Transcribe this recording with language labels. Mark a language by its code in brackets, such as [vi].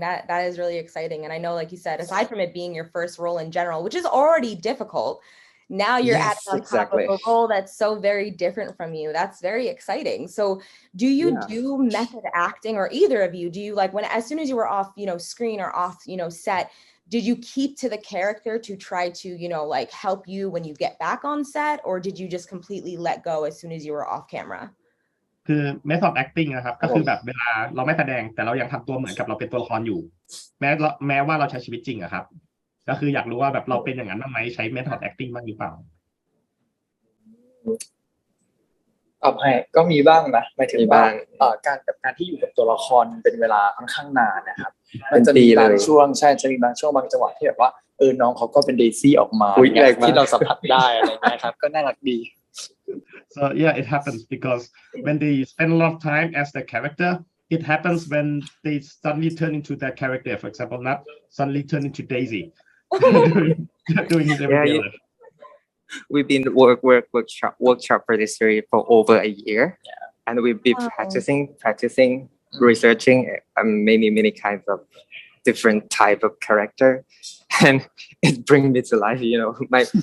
[en] That is really exciting. And I know, like you said, aside from it being your first role in general, which is already difficult, now you're adding on top of a role that's so very different from you. That's very exciting. So do you do method acting, or either of you, do you, like, when as soon as you were off, screen or off, set, did you keep to the character to try to, like, help you when you get back on set, or did you just completely let go as soon as you were off camera? [th] คือ method acting นะครับก็คือแบบเวลาเราไม่แสดงแต่เรายังทำตัวเหมือนกับเราเป็นตัวละครอยู่แม้ว่าเราใช้ชีวิตจริงอะครับก็คืออยากรู้ว่าแบบเราเป็นอย่างนั้นบ้างไหมใช้ method acting บ้างหรือเปล่า ให้ก็มีบ้างนะหมายถึงบ้างการที่อยู่กับตัวละครเป็นเวลาค่อนข้างนานนะครับมันจะมีบางช่วงจะมีบางช่วงบางจังหวะที่แบบว่าน้องเขาก็เป็นเดซี่ออกมาที่เราสัมผัสได้อะไรเงี้ยครับก็น่ารักดี [en] So yeah, it happens because when they spend a lot of time as the character, it happens when they suddenly turn into that character. For example, Nut suddenly turn into Daisy doing his everyday life. We've been workshop for this series for over a year, and we've been practicing, researching many kinds of different type of character, and it brings me to life.